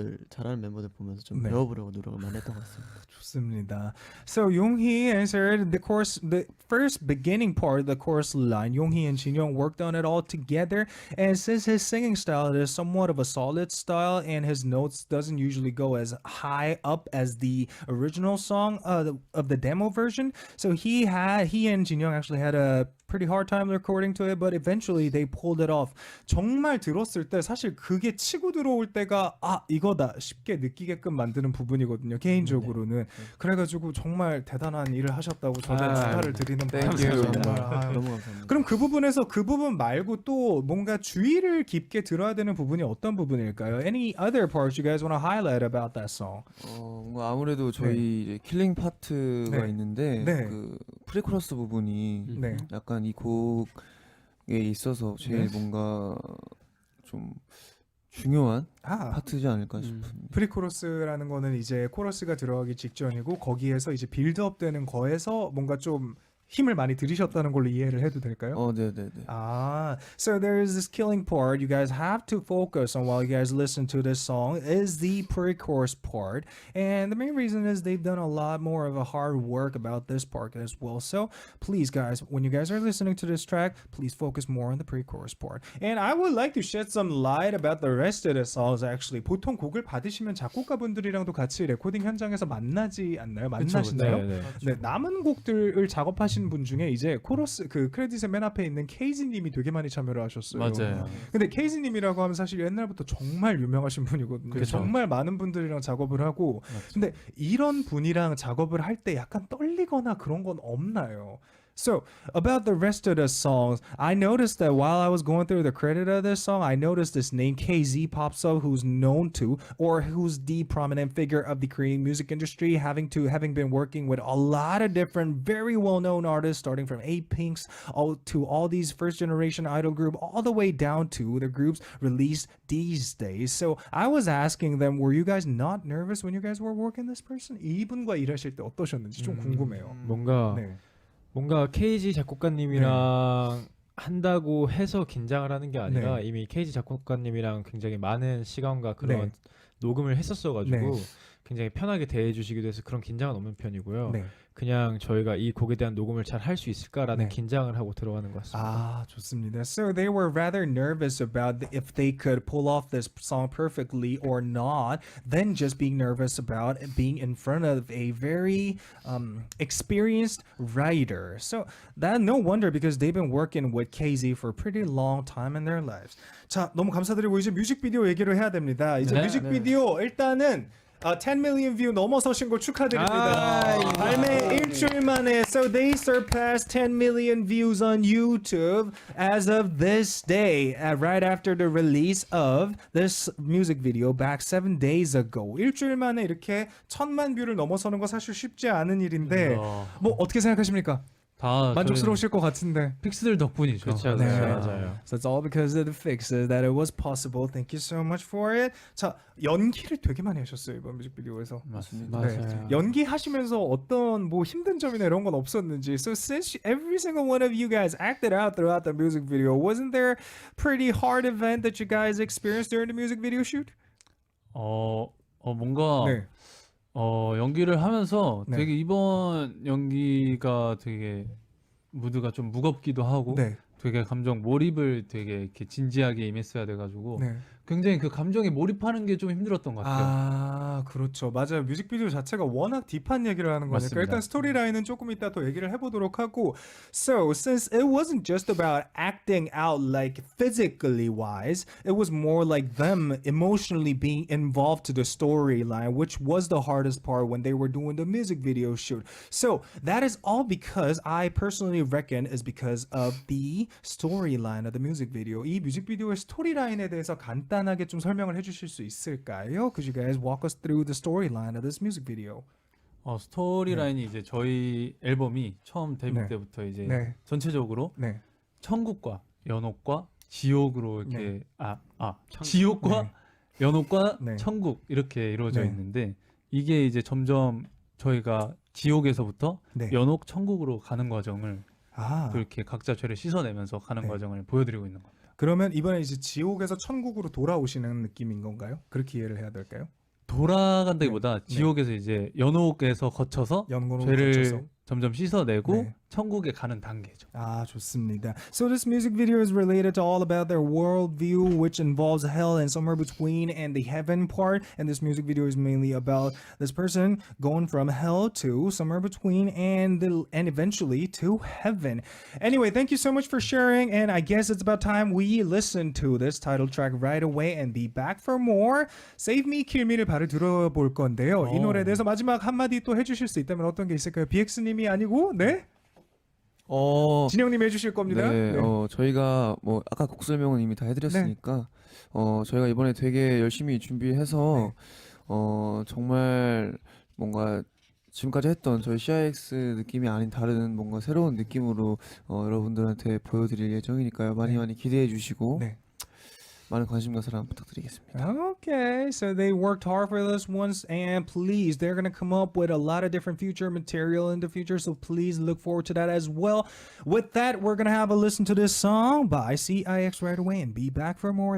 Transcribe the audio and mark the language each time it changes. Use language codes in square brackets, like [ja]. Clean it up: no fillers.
[ko] 잘하는 멤버들 보면서 좀 네. 배워보려고 노력을 많이 했던 것 같습니다. 좋습니다. [en] So Yonghee answered the first beginning part of the chorus line. Yonghee and Jinyoung worked on it all together, and since his singing style is somewhat of a solid style, and his notes doesn't usually go as high up as the original song of the demo version, so he and Jinyoung actually had a pretty hard time recording to it, but eventually they pulled it off. [ko] 정말 들었을 때 사실 그게 치고 들어올 때가 이거다 싶게 느끼게끔 만드는 부분이거든요. 개인적으로는. 그래가지고 정말 대단한 일을 하셨다고 저는 축하를 드리는 바입니다. 너무 감사합니다. 그럼 그 부분에서 그 부분 말고 또 뭔가 주의를 깊게 들어야 되는 부분이 어떤 부분일까요? [en] Any other parts you guys want to highlight about that song? [ko] 뭔가 아무래도 저희 이제 킬링 파트가 네. 있는데 네. 그 프리코러스 부분이 네. 약간 이 곡에 있어서 제일 네. 뭔가 좀 중요한 아, 파트지 않을까 싶습니다. 프리코러스라는 거는 이제 코러스가 들어가기 직전이고 거기에서 이제 빌드업 되는 거에서 뭔가 좀 힘을 많이 들이셨다는 걸로 이해를 해도 될까요? 네네네. [en] So there's this killing part you guys have to focus on while you guys listen to this song is the pre-chorus part, and the main reason is they've done a lot more of a hard work about this part as well. So please guys, when you guys are listening to this track, please focus more on the pre-chorus part. And I would like to shed some light about the rest of the songs actually. [ko] 보통 곡을 받으시면 작곡가분들이랑도 같이 레코딩 현장에서 만나지 않나요? 만나시나요? 네, 남은 곡들을 작업하신 분 중에 이제 코러스 그 크레딧의 맨 앞에 있는 케이지님이 되게 많이 참여를 하셨어요. 맞아요. 근데 케이지님이라고 하면 사실 옛날부터 정말 유명하신 분이거든요. 그렇죠. 정말 많은 분들이랑 작업을 하고. 근데 이런 분이랑 작업을 할 때 약간 떨리거나 그런 건 없나요? [en] So, about the rest of the songs, I noticed that while I was going through the credit of this song, I noticed this name KZ pops up, who's known to, or who's the prominent figure of the Korean music industry, having been working with a lot of different, very well-known artists, starting from A-Pinks to all these first-generation idol group, all the way down to the groups released these days. So, I was asking them, were you guys not nervous when you guys were working this person? [ko] 이분과 일하실 때 어떠셨는지 좀 궁금해요. 뭔가 KG 작곡가님이랑 한다고 해서 긴장을 하는 게 아니라 이미 KG 작곡가님이랑 굉장히 많은 시간과 그런 녹음을 했었어가지고 굉장히 편하게 대해주시기도 해서 그런 긴장은 없는 편이고요. 그냥 저희가 이 곡에 대한 녹음을 잘 할 수 있을까라는 긴장을 하고 들어가는 것 같습니다. 아, 좋습니다. [en] So they were rather nervous about if they could pull off this song perfectly or not, than just being nervous about being in front of a very experienced writer. So that no wonder because they've been working with KZ for a pretty long time in their lives. [ko] 자, 너무 감사드리고 이제 뮤직비디오 얘기를 해야 됩니다. 이제 뮤직비디오 일단은 [en] 10 million view [ko] 넘어서신 걸 축하드립니다. 발매 일주일 만에 [en] so they surpassed 10 million views on YouTube as of this day, right after the release of this music video back 7 days ago. [ko] 일주일 만에 이렇게 1000만 뷰를 넘어서는 거 사실 쉽지 않은 일인데 뭐 어떻게 생각하십니까? 다 만족스러우실 것 같은데. 픽스들 덕분이죠. 그렇죠, 맞아요. [en] So it's all because of the fixes that it was possible. Thank you so much for it. [ko] 자, 연기를 되게 많이 하셨어요 이번 뮤직비디오에서. 맞습니다. 연기하시면서 어떤 뭐 힘든 점이나 이런 건 없었는지. [en] So since every single one of you guys acted out throughout the music video, wasn't there pretty hard event that you guys experienced during the music video shoot? [ko] 뭔가 연기를 하면서 되게 이번 연기가 되게 무드가 좀 무겁기도 하고 되게 감정 몰입을 되게 이렇게 진지하게 임했어야 돼가지고 굉장히 그 감정에 몰입하는 게 좀 힘들었던 것 같아요. 아, 그렇죠. 맞아요. 뮤직비디오 자체가 워낙 딥한 얘기를 하는 거니까 맞습니다. 일단 스토리라인은 조금 이따 더 얘기를 해보도록 하고. [en] So, since it wasn't just about acting out like physically wise, it was more like them emotionally being involved to the storyline, which was the hardest part when they were doing the music video shoot. So, that is all because I personally reckon is because of the storyline of the music video. [ko] 이 뮤직비디오의 스토리라인에 대해서 간단하게 좀 설명을 해주실 수 있을까요? [en] Could you guys walk us through the storyline of this music video? [ko] 스토리라인이 이제 저희 앨범이 처음 데뷔 때부터 이제 전체적으로 천국과 연옥과 지옥으로 이렇게 지옥과 연옥과 천국 이렇게 이루어져 있는데 이게 이제 점점 저희가 지옥에서부터 연옥 천국으로 가는 과정을 그렇게 각자 죄를 씻어내면서 가는 과정을 보여드리고 있는 겁니다. 그러면 이번에 이제 지옥에서 천국으로 돌아오시는 느낌인 건가요? 그렇게 이해를 해야 될까요? 돌아간다기보다 지옥에서 이제 연옥에서 거쳐서 죄를 점점 씻어내고 천국에 가는 단계죠. 아, 좋습니다. [en] So this music video is related to all about their worldview, which involves hell and somewhere between and the heaven part. And this music video is mainly about this person going from hell to somewhere between and eventually to heaven. Anyway, thank you so much for sharing. And I guess it's about time we listen to this title track right away and be back for more. [ko] Save Me, Kill Me를 바로 들어볼 건데요. 이 노래에 대해서 마지막 한마디 또 해주실 수 있다면 어떤 게 있을까요? BX님이 아니고 진영님이 해주실 겁니다. 저희가 뭐 아까 곡 설명은 이미 다 해드렸으니까 저희가 이번에 되게 열심히 준비해서 정말 뭔가 지금까지 했던 저희 CIX 느낌이 아닌 다른 뭔가 새로운 느낌으로 여러분들한테 보여드릴 예정이니까요. 많이 기대해 주시고 많은 관심과 사랑 부탁드리겠습니다. [en] Okay, so they worked hard for this once, and please, they're gonna come up with a lot of different future material in the future, so please look forward to that as well. With that, we're gonna have a listen to this song by CIX right away and be back for more.